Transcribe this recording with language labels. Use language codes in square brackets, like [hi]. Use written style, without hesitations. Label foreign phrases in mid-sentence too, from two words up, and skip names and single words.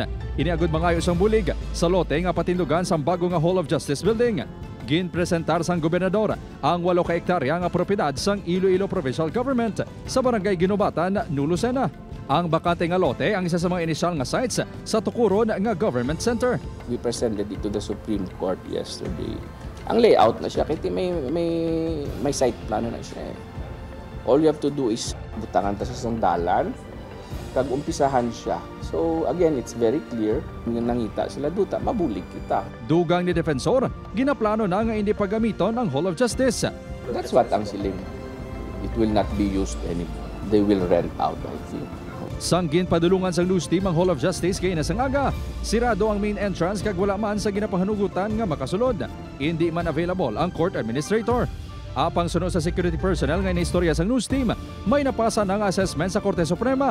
[hil] Iniagod mangayo sang bulig sa lote nga patindugan sang bago nga Hall of Justice Building. Ginpresentar sang gobernador ang 8 ka hektarya nga propiedad sang Iloilo Provincial Government sa Barangay Ginubatan, New Lucena. Ang bakante nga lote ang isa sa mga inisyal nga sites sa tukuron nga government center. [en] We presented it to the Supreme Court yesterday. [hil] Ang layout na siya, kasi may site plano na siya. [en] All you have to do is [hil] butangan ta sa sandalan, kag umpisahan siya. [en] So again, it's very clear, [hil] kung nangita sila duta, mabulig kita. Dugang ni Defensor, ginaplano na nga hindi pagamiton ang Hall of Justice. [en] That's what [hil] ang siling. [en] It will not be used anymore. They will rent out, I think. [hil] Sanggin padulungan sa news team ang Hall of Justice kay nasangaga. Sirado ang main entrance kag wala man sa ginapahanugutan nga makasulod. Hindi man available ang court administrator. Apang sunod sa security personnel nga istorya sang news team, may napasa ng assessment sa Korte Suprema.